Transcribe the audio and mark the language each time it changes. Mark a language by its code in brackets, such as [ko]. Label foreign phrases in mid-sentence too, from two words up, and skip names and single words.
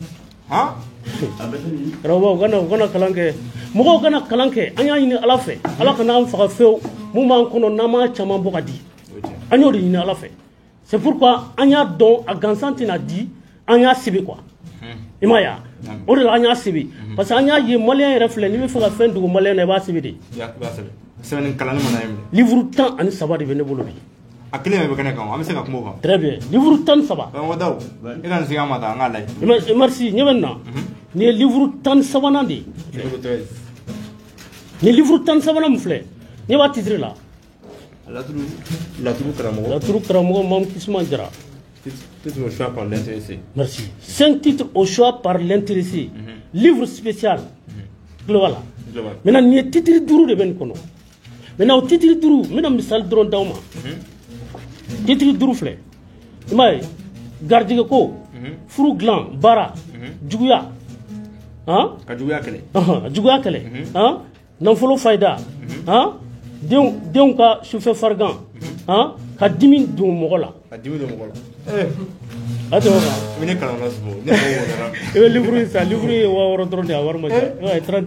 [bm] karamɔgɔw u kana kalan kɛ mɔgɔw kana kalan kɛ an y'a ɲini ala fɛ ala kana an faga fewu mun b'an kɔnɔ n'an m'a caman bɔ ka di an y'o de ɲini ala fɛ [fr] c'est pourquoi [bm] an y'a dɔn a gansan tɛna di an y'a sɛbɛn quoi i m'a ye o de la an y'a sɛbɛn [fr] parce que [bm] an y'a ye maliyɛn yɛrɛ filɛ n'i bɛ fɛ ka fɛn dogo maliyɛn na i b'a sɛbɛn de livre 13 de bɛ ne bolo bi a kelen bɛ kɛnɛ kan an bɛ se ka kuma o kan [fr] très bien livre 13 [bm] Dawu e ka nin segin an ma tan an k'a lajɛ merci ɲɛ bɛ nin na nin ye livre 13 de ye nin livre 13 min filɛ ɲɛ b'a titre la laturu karamɔgɔ Mamu Kisuma Jara [fr] titre au choix par l'intéressé merci 5 titres au choix par l'intéressé livre spécial global maintenant [bm] nin ye titre 5 de bɛ nin kɔnɔ maintenant o titre 5 n bɛna misali dɔrɔn d'aw ma titre 5 filɛ i m'a ye garijɛgɛ ko furu dilan baara juguya ka juguya kɛlɛ nafolo fayida denw ka sufɛ farigan ka dimi don mɔgɔ la a tɛ o kan i bɛ livre in san livre ye 6000 dɔrɔn de a wari ma ca 30